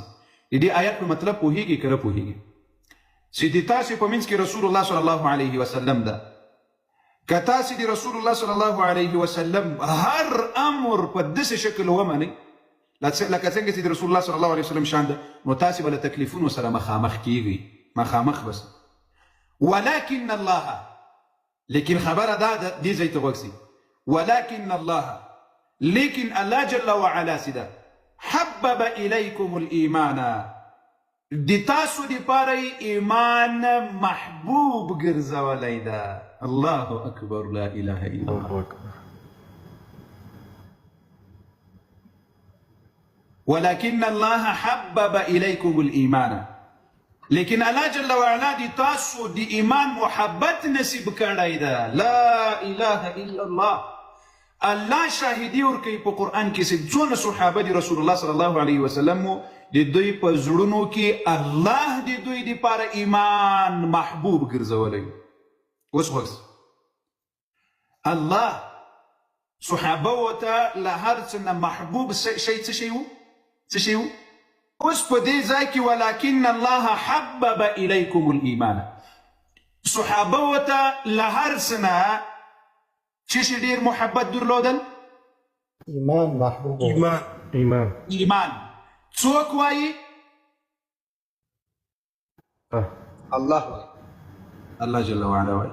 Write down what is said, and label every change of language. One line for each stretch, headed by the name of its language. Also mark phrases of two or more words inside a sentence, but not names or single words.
Pashto: د دې آیت په مطلب پوهیږي که نه پوهیږي چې د تاسې په منځ کې
Arabic: رسول الله صلی الله علیه وسلم
Pashto: ده که تاسې د
Arabic: رسول الله صلی الله علیه وسلم
Pashto: هر امر په داسې شکل ومنئ لکه څنګه چې د
Arabic: رسول الله صلی الله علیه وسلم
Pashto: شان ده، نو تاسې به له تکلیفونو سره مخامخ کیږئ، مخامخ بس.
Arabic: ولكن الله،
Pashto: لیکن خبره دا ده، دې ځای ته غوږ سي،
Arabic: ولكن الله،
Pashto: لیکن الله
Arabic: جل وعلا
Pashto: سي ده،
Arabic: حبب الیکم الایمان،
Pashto: د تاسو دپاره یې ایمان محبوب ګرځولی ده.
Arabic: الله اکبر، لا اله الا الله. ولكن الله حبب إليكم الإيمان،
Pashto: لیکن الله
Arabic: جل وعلا
Pashto: دی تاسو دی ایمان محبت نصیب کړی ده.
Arabic: لا اله الا الله.
Pashto: الله شاهدی ورکوي په قرآن کې چې څونه صحابه دی
Arabic: رسول الله صلی الله علیه وسلم
Pashto: د دوی په زړونو کې الله د دوی دپاره ایمان محبوب ګرځولی. اوس غوږ الله صحابه ورته له هر څه نه محبوب شی څه شی و؟ څه شی و؟ اوس په دې ځای کې
Arabic: ولكن الله حبب الیکم الایمان،
Pashto: صحابه ورته له هر څه نه څه شی ډېر محبت درلودل؟ ایمان محبوب. ایمان. څوک وایي؟ الله
Arabic: جل وعلا
Pashto: وایي.